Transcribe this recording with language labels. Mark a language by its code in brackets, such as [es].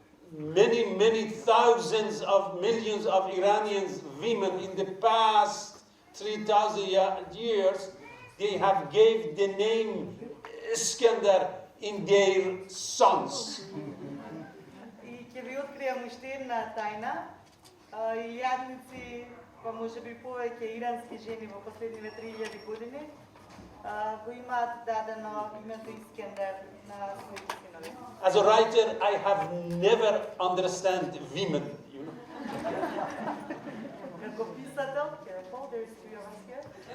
[en] Many thousands of millions of Iranians, women in the past 3,000 years, they have gave the name Iskandar in their sons. [mk] И ќе ви откријам уште една тајна. Илјадници, па можеби повеќе ирански жени во последниве 3000 години го имаат дадено името Искендер на своите синови. [en] As a writer, I have never understand women, you know. [mk] Како писател, [en] careful, there is three of us here.